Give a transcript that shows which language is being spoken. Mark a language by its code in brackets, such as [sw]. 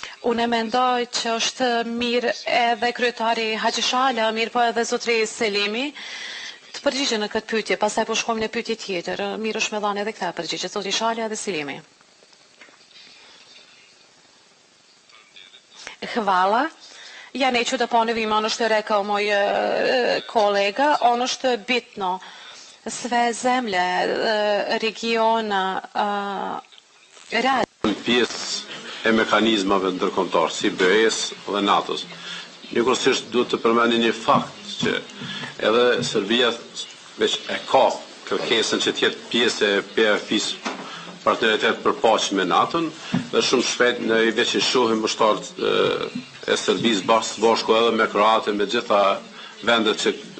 [sq] Unë mendoj që është mirë edhe kryetari Haxhi Shala, mirë po edhe zotri Selimi, të përgjigjen në këtë pyetje, pastaj po shkojmë në pyetje tjetër. Mirë është me dhanë edhe këta përgjigje, zotri Shala dhe Selimi. [sr] Hvala. Ja neću da ponovim ono što je rekao moj kolega, ono što je bitno, sve zemlje regiona rade. [sq] Pjesë e mekanizmave ndërkombëtar, si BE-s dhe NATO-s. Njëkohësisht duhet të përmendni një fakt që edhe Serbia veç e ka kërkesën që të jetë pjesë e PFI-s, partneritet për paqe me NATO-n, dhe shumë shpejt në i veç i shohim mbështarët e Serbisë bashku edhe me Kroatën, me gjitha vendet që